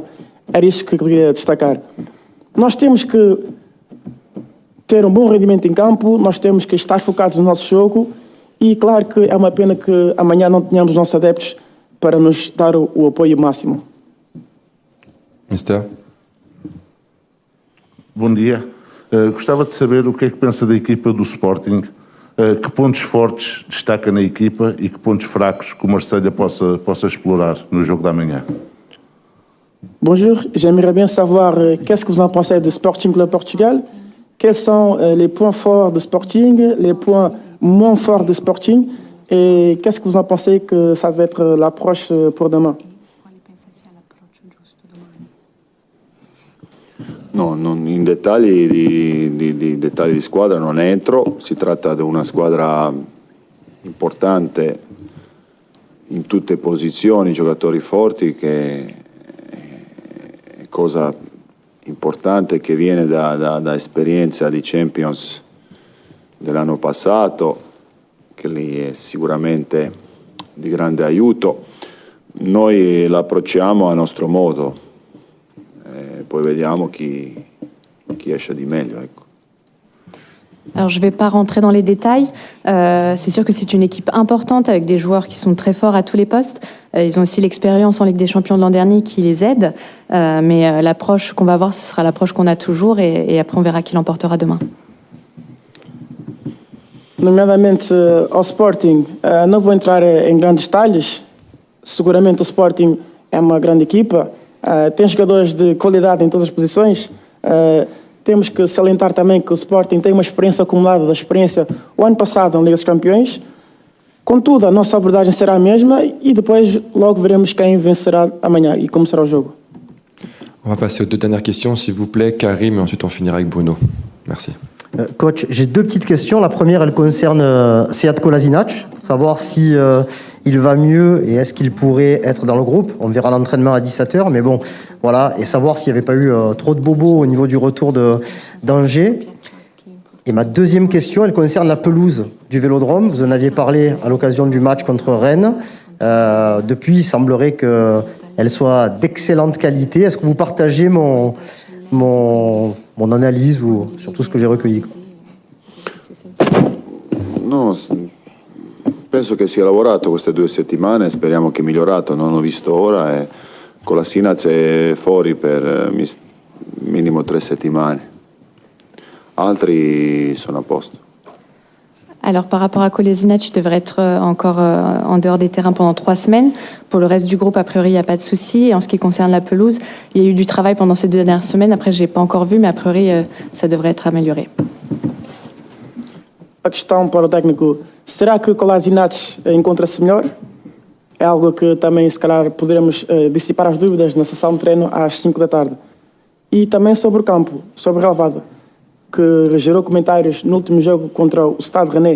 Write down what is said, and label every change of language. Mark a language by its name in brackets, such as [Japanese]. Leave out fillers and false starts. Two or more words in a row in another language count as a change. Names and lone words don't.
[Portuguese] Era isto que eu queria destacar. Nós temos que ter um bom rendimento em campo, nós temos que estar focados no nosso jogo e claro que é uma pena que amanhã não tenhamos nossos adeptos para nos dar o apoio máximo. Mister? Bom dia. Gostava de saber o que é que pensa da equipa do Sporting, que pontos fortes destaca na equipa e que pontos fracos que o Marselha possa explorar no jogo da manhã. [French] Bonjour, j'aimerais bien savoir qu'est-ce que vous en pensez de Sporting Club Portugal. Quels sont les points forts de Sporting, les points moins forts de Sporting et qu'est-ce que vous en pensez que ça va être l'approche pour demain? [Italian] No, in dettagli dettagli di squadra non entro, si tratta di una squadra importante in tutte le posizioni, giocatori forti, che è cosa importante che viene da esperienza di Champions dell'anno passato, che lì è sicuramente di grande aiuto. Noi l'approcciamo a nostro modo. Poi vediamo chi esce di meglio. Ecco. [French] Alors, je ne vais pas rentrer dans les détails. C'est sûr que c'est une équipe importante avec des joueurs qui sont très forts à tous les postes. Ils ont aussi l'expérience en Ligue des Champions de l'an dernier qui les aide. Mais l'approche qu'on va avoir, ce sera l'approche qu'on a toujours. Et après, on verra qui l'emportera demain. [Portuguese] Nomeadamente ao Sporting, não vou entrar em grandes detalhes. Seguramente o Sporting é uma grande equipa. Tem jogadores de qualidade em todas as posições. Temos que salientar também que o Sporting tem uma experiência acumulada da experiência o ano passado na Liga dos Campeões. Contudo, a nossa abordagem será a mesma e depois logo veremos quem vencerá amanhã e como será o jogo. [French] On va passer aux deux dernières questions, s'il vous plaît. Karim, et ensuite on finira avec Bruno. Merci. Coach, j'ai deux petites questions. La première, elle concerne Sead Kolasinac, pour savoir si il va mieux et est-ce qu'il pourrait être dans le groupe. On verra l'entraînement à 17h, mais bon, voilà, et savoir s'il n'y avait pas eu trop de bobos au niveau du retour d'Angers. Et ma deuxième question, elle concerne la pelouse du Vélodrome. Vous en aviez parlé à l'occasion du match contre Rennes. Depuis, il semblerait qu'elle soit d'excellente qualité. Est-ce que vous partagez mon analyse ou sur tout ce que j'ai recueilli? [Italian] No, penso che sia lavorato queste 2 settimane, speriamo che migliorato, non l'ho visto ora e Kolasinac è fuori per minimo 3 settimane. Altri sono a posto. [French] Alors, par rapport à Kolasinac, il devrait être encore en dehors des terrains pendant 3 semaines. Pour le reste du groupe, a priori, il n'y a pas de souci. Et en ce qui concerne la pelouse, il y a eu du travail pendant ces 2 dernières semaines. Après, je n'ai pas encore vu, mais a priori, ça devrait être amélioré. [Portuguese] A questão para o técnico, será que Kolasinac encontra-se melhor? É algo que também, se calhar, poderemos dissipar as dúvidas na sessão de treino às 5 da tarde. E também sobre o campo, sobre o relevado, que gerou comentários no último jogo contra o Stade Rennais.